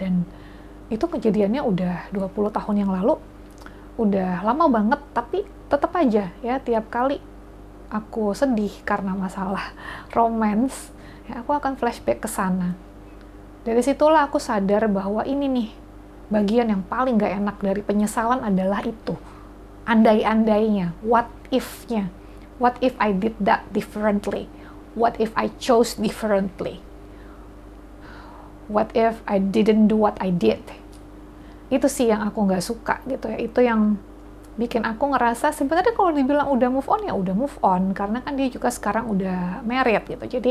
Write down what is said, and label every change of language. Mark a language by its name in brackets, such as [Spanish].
[Indonesian] Dan itu kejadiannya udah 20 tahun yang lalu, udah lama banget, tapi tetap aja ya tiap kali aku sedih karena masalah romance, ya aku akan flashback ke sana. Dari situlah aku sadar bahwa ini nih bagian yang paling gak enak dari penyesalan adalah itu, andai-andainya, what if-nya. [English] What if I did that differently? What if I chose differently? What if I didn't do what I did? [Indonesian] Itu sih yang aku nggak suka gitu ya. Itu yang bikin aku ngerasa sebenarnya kalau dibilang udah move on ya udah move on, karena kan dia juga sekarang udah married gitu.